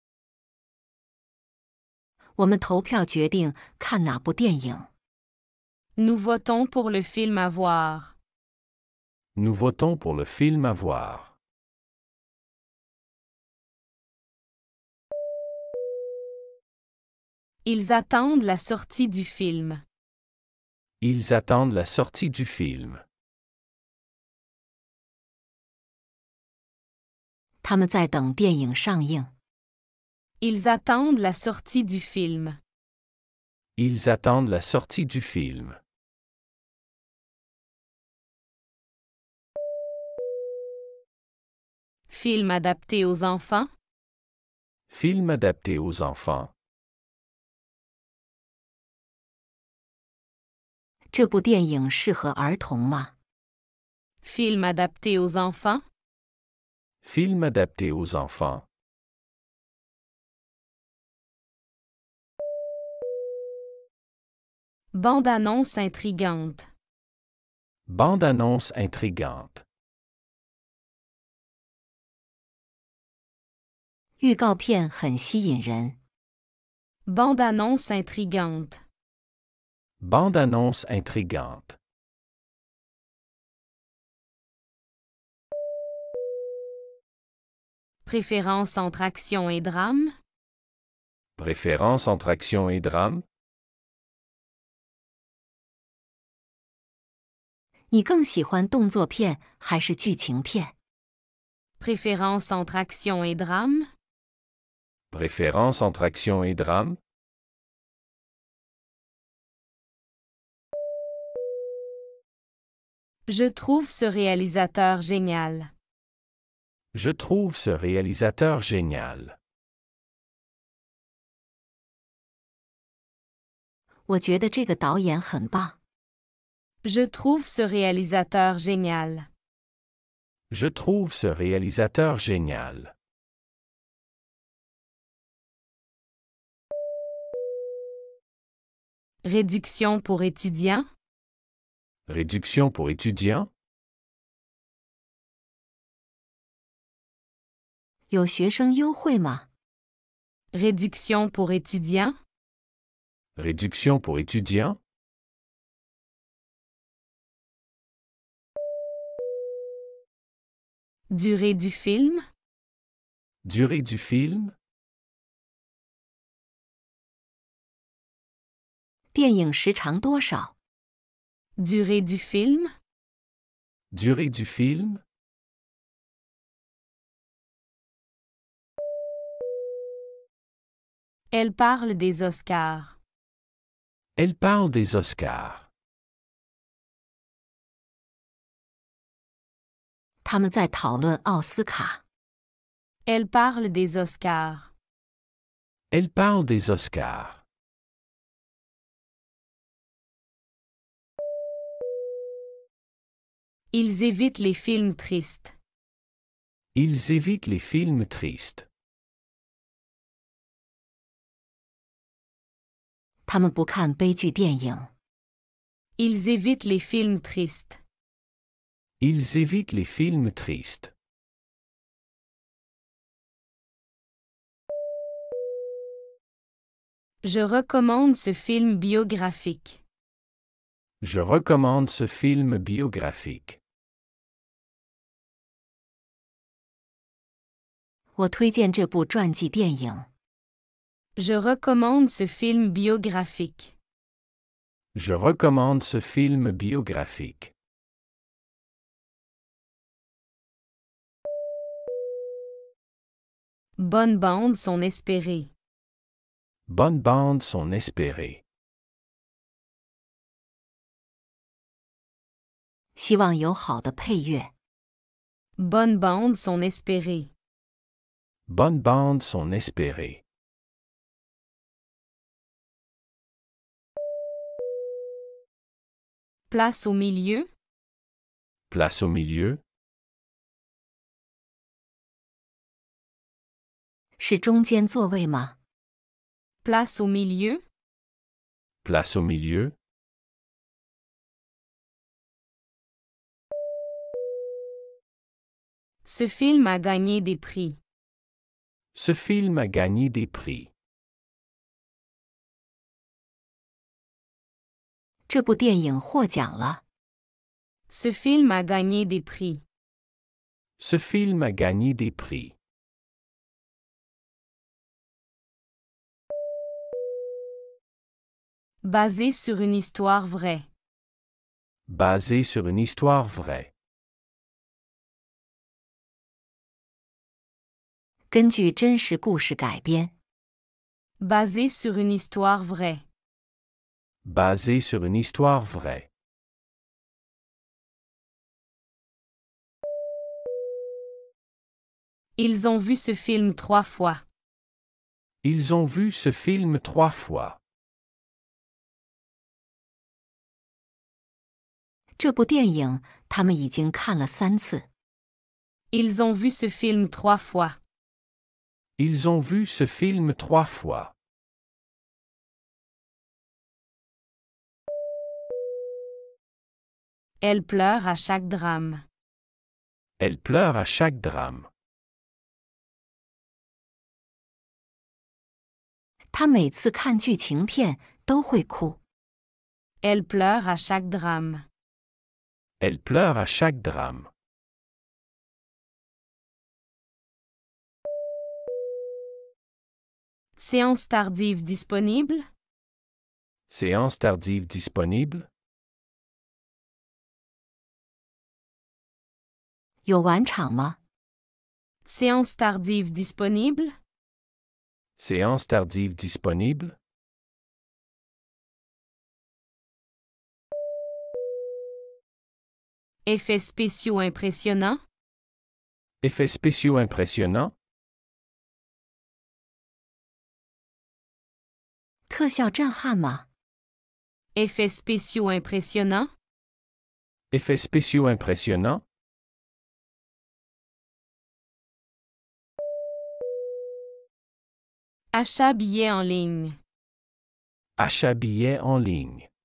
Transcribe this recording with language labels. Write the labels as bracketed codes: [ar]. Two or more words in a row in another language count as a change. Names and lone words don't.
[zh] 我们投票决定看哪部电影。 [fr] Nous votons pour le film à voir. Nous votons pour le film à voir. Ils attendent la sortie du film. Ils attendent la sortie du film. [zh] 他们在等电影上映。 [fr] Ils attendent la sortie du film. Ils attendent la sortie du film. Film adapté aux enfants? Film adapté aux enfants. [zh] 这部电影适合儿童吗？ [fr] Film adapté aux enfants? Film adapté aux enfants. Bande-annonce intrigante. Bande-annonce intrigante. [zh] 预告片很吸引人。 [fr] Bande-annonce intrigante. Bande-annonce intrigante. Préférence entre action et drame? Préférence entre action et drame? [zh] 你更喜欢动作片还是剧情片？ [fr] Préférence entre action et drame? Préférence entre action et drame? Je trouve ce réalisateur génial. Je trouve ce réalisateur génial. [zh] 我觉得这个导演很棒。 [fr] Je trouve ce réalisateur génial. Je trouve ce réalisateur génial. Réduction pour étudiants? Réduction pour étudiants? [zh] 有学生优惠吗？ [fr] Réduction pour étudiants? Réduction pour étudiants? Durée du film? Durée du film? [zh] 电影时长多少？ [fr] Durée du film? Durée du film? Elle parle des Oscars. Elle parle des Oscars. [zh] 他们在讨论奥斯卡。 [fr] Elle parle des Oscars. Elle parle des Oscars. Ils évitent les films tristes. Ils évitent les films tristes. [zh] 他们不看悲剧电影。 [fr] Ils évitent les films tristes. Ils évitent les films tristes. Je recommande ce film biographique. Je recommande ce film biographique. [zh] 我推荐这部传记电影。 [fr] Je recommande ce film biographique. Je recommande ce film biographique. Bonnes bandes sont espérées. Bonnes bandes sont espérées. [zh] 希望有好的配乐。 [fr] Bonnes bandes sont espérées. Bonnes bandes sont espérées. Place au milieu? Place au milieu? [zh] 是中间座位吗？ [fr] Place au milieu? Place au milieu? Ce film a gagné des prix. Ce film a gagné des prix. [zh] 这部电影获奖了。 [fr] Ce film a gagné des prix. Ce film a gagné des prix. Basé sur une histoire vraie. Basé sur une histoire vraie. [zh] 根据真实故事改编。 [fr] Basé sur une histoire vraie. Basé sur une histoire vraie. Ils ont vu ce film 3 fois. Ils ont vu ce film 3 fois. [zh] 这部电影他们已经看了3次。 [fr] Ils ont vu ce film 3 fois. Ils ont vu ce film 3 fois. Elle pleure à chaque drame. Elle pleure à chaque drame. [zh] 他每次看剧情片都会哭。 [fr] Elle pleure à chaque drame. Elle pleure à chaque drame. Séance tardive disponible? Séance tardive disponible? [zh] 有晚场吗？ [fr] Séance tardive disponible? Séance tardive disponible? Effets spéciaux impressionnants? Effets spéciaux impressionnants? [zh] 特效震撼吗？ [fr] Effets spéciaux impressionnants? Effets spéciaux impressionnants? Achat billets en ligne. Achat billets en ligne.